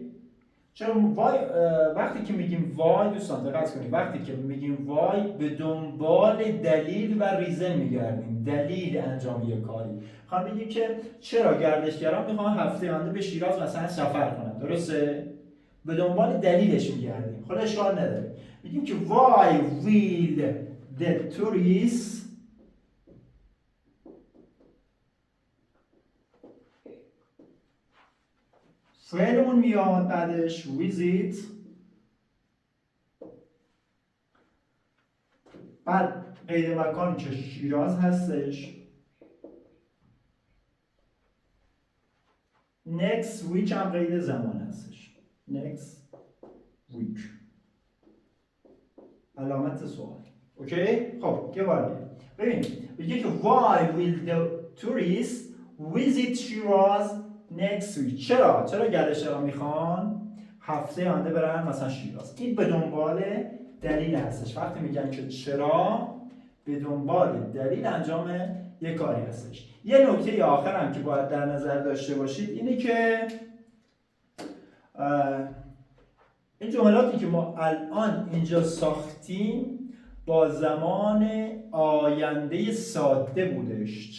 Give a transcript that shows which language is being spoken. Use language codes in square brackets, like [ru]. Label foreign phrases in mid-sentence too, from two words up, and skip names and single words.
[fa] چرا وای وقتی که میگیم وای دوستان دقت کنید، وقتی که میگیم وای به دنبال دلیل و ریزن میگردیم، دلیل انجام یک کاری. میخوام بگیم که چرا گردشگران میخوان هفته آینده به شیراز مثلا سفر کنن، درسته؟ به دنبال دلیلش میگردیم. خود اشکال نداره. میگیم که [en] why will the tourists [fa] فعلمون میاد، بعدش visit، بعد قید مکان که شیراز هستش [en] next week [fa] هم قید زمان هستش. [en] next week [fa] علامت سوال. اوکی؟ خب یه بار دیگه ببین میگه که [en] why will the tourists visit Shiraz next week. [fa] چرا گردشگران میخوان هفته آینده برن مثلا شیراز؟ این به دنبال دلیل هستش. وقتی میگن که چرا، به دنبال دلیل انجام یک کاری هستش. یه نکته آخر هم که باید در نظر داشته باشید اینه که این جملاتی که ما الان اینجا ساختیم با زمان آینده ساده بودش.